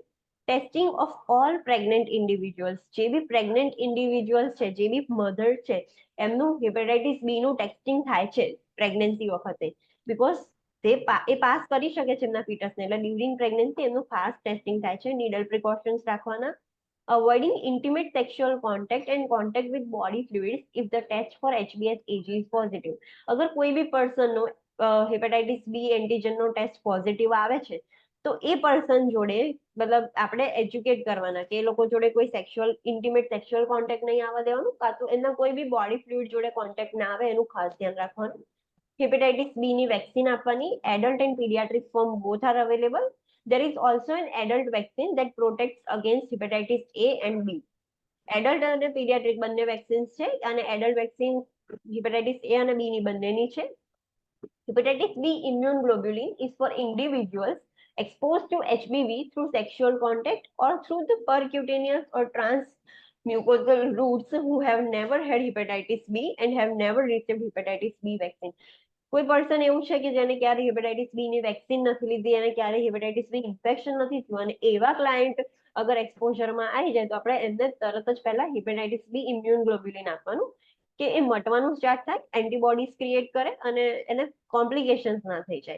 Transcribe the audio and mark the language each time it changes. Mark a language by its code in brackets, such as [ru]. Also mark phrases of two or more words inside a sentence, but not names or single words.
[en] testing of all pregnant individuals, [gu] જે બી [en] pregnant individuals [gu] છે, જે બી મધર છે, એમનું હિપેટાઇટિસ બી નું ટેસ્ટિંગ થાય છે પ્રેગ્નન્સી વખતે, બીકોઝ એ પાસ કરી શકે છે એમના ફીટસને, એટલે [en] during pregnancy [gu] એમનું [en] fast testing [gu] થાય છે. [en] needle precautions [gu] રાખવાના. [en] Avoiding intimate sexual contact and contact with body fluids if the test for HBsAg is positive. [gu] અગર કોઈ બી પર્સનનો હેપેટાઇટિસ બી એન્ટીજનનો ટેસ્ટ પોઝિટિવ આવે છે તો એ પર્સન જોડે મતલબ આપણે એજ્યુકેટ કરવાના કે એ લોકો જોડે કોઈ [en] intimate sexual contact [gu] નહીં આવવા દેવાનું, કાં તો એના કોઈ બી [en] body fluid [gu] જોડે કોન્ટેક્ટ ના આવે એનું ખાસ ધ્યાન રાખવાનું. હેપેટાઇટિસ બી ની વેક્સિન આપવાની. [en] adult and pediatric form both are available. There is also an adult vaccine that protects against hepatitis A and B. [gu] એડલ્ટ અને પીડિયાટ્રિક બંને વેક્સિન્સ છે, અને [en] adult vaccine [gu] હેપેટાઇટિસ A અને B ની બંનેની છે. [en] Hepatitis B immune globulin is for individuals exposed to HBV through sexual contact or through the percutaneous or transmucosal routes who have never had hepatitis B and have never received hepatitis B vaccine. [gu] કોઈ પર્સન એવું છે કે જેને ક્યારે હેપેટાઇટિસ બી ની વેક્સિન નથી લીધી અને ક્યારે હેપેટાઇટિસ બી ઇન્ફેક્શન નથી થયું, અને એવા ક્લાયન્ટ અગર એક્સપોઝરમાં આવી જાય તો આપણે એમને તરત જ પહેલા હેપેટાઇટિસ બી [en] immune globulin [gu] આપવાનું કે એ મટવાનું સ્ટાર્ટ થાય, [en] antibodies create [gu] કરે અને એને કોમ્પ્લિકેશન્સ ના થઈ જાય.